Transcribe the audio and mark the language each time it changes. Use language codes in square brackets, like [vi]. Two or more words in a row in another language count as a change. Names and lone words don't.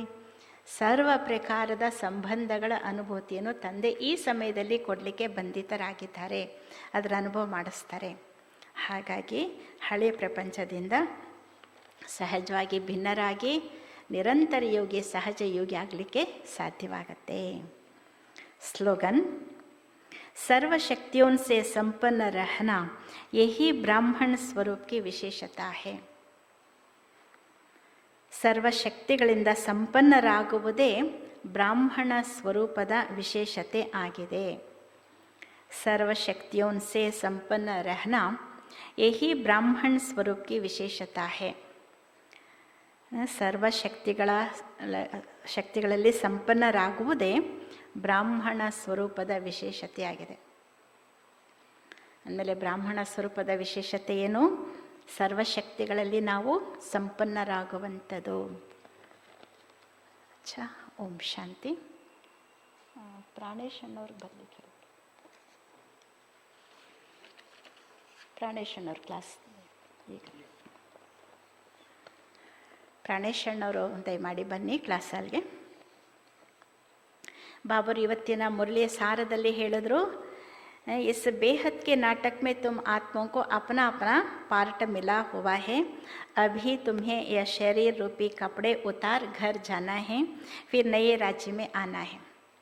[kn] ಸರ್ವ ಪ್ರಕಾರದ ಸಂಬಂಧಗಳ ಅನುಭೂತಿಯನ್ನು ತಂದೆ ಈ ಸಮಯದಲ್ಲಿ ಕೊಡಲಿಕ್ಕೆ ಬಂಧಿತರಾಗಿದ್ದಾರೆ, ಅದರ ಅನುಭವ ಮಾಡಿಸ್ತಾರೆ. ಹಾಗಾಗಿ ಹಳೆಯ ಪ್ರಪಂಚದಿಂದ ಸಹಜವಾಗಿ ಭಿನ್ನರಾಗಿ ನಿರಂತರ ಯೋಗಿ ಸಹಜ ಯೋಗಿ ಆಗಲಿಕ್ಕೆ ಸಾಧ್ಯವಾಗತ್ತೆ. ಸ್ಲೋಗನ್: [hi] सर्वशक्तियों से संपन्न रहना यही ब्राह्मण स्वरूप की विशेषता है. [kn] ಸರ್ವಶಕ್ತಿಗಳಿಂದ ಸಂಪನ್ನರಾಗುವುದೇ ಬ್ರಾಹ್ಮಣ ಸ್ವರೂಪದ ವಿಶೇಷತೆ ಆಗಿದೆ. [hi] ಸರ್ವಶಕ್ತಿಯೋं से संपन्न रहना यही ब्राह्मण स्वरूप की विशेषता है. [kn] ಶಕ್ತಿಗಳಲ್ಲಿ ಸಂಪನ್ನರಾಗುವುದೇ ಬ್ರಾಹ್ಮಣ ಸ್ವರೂಪದ ವಿಶೇಷತೆಯಾಗಿದೆ. ಅಂದಮೇಲೆ ಬ್ರಾಹ್ಮಣ ಸ್ವರೂಪದ ವಿಶೇಷತೆ ಏನು? ಸರ್ವಶಕ್ತಿಗಳಲ್ಲಿ ನಾವು ಸಂಪನ್ನರಾಗುವಂಥದ್ದು. ಓಂ ಶಾಂತಿ. ಪ್ರಾಣೇಶ್ ಅಣ್ಣವ್ರಿಗೆ ಬರಲಿಕ್ಕೆ, ಪ್ರಾಣೇಶ್ ಅಣ್ಣವ್ರ ಕ್ಲಾಸ್ ಈಗ. ಪ್ರಾಣೇಶ್ ಅಣ್ಣವರು ದಯಮಾಡಿ ಬನ್ನಿ ಕ್ಲಾಸ್ ಹಾಲ್ಗೆ. ಬಾಬರು ಇವತ್ತಿನ ಮುರಳಿಯ ಸಾರದಲ್ಲಿ ಹೇಳಿದ್ರು, [hi] इस बेहद के नाटक में तुम आत्माओं को अपना अपना पार्ट मिला हुआ है. अभी तुम्हें यह शरीर रूपी कपड़े उतार घर जाना है, फिर नए राज्य में आना है.